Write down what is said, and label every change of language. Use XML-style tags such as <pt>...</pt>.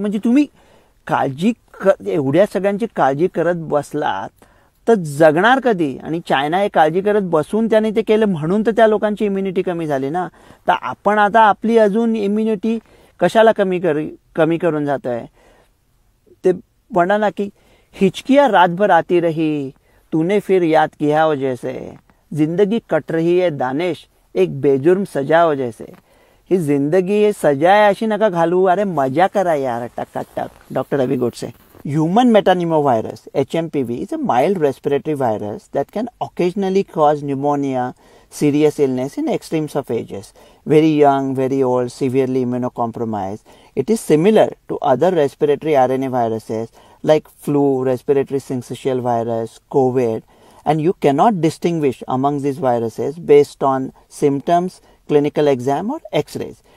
<mr>म्हणजे तुम्ही काळजी एवढ्या सगळ्यांची काळजी करत बसलात तर जगणार कधी? आणि चायना हे काळजी करत बसून त्याने ते केलं म्हणून तर त्या लोकांची इम्युनिटी कमी झाली ना. तर आपण आता आपली अजून इम्युनिटी कशाला कमी करून जातोय? ते म्हणा ना की</mr> <hi>हिचकियाँ रात भर आती रही, तूने फिर याद किया हो जैसे, जिंदगी कट रही है दानिश, एक बेजुर्म सजा हो जैसे.</hi> <mr>ही जिंदगी हे सजा आहे अशी नका घालू, अरे मजा करा यार, टकाटक. Doctor Ravi Godse.</mr> <en>Human metapneumovirus, HMPV, is a mild respiratory virus that can occasionally cause pneumonia, serious illness in extremes of ages. Very young, very old, severely immunocompromised. It is similar to other respiratory RNA viruses like flu, respiratory syncytial virus, COVID, and you cannot distinguish among these viruses based on symptoms, clinical exam or x-rays.</en>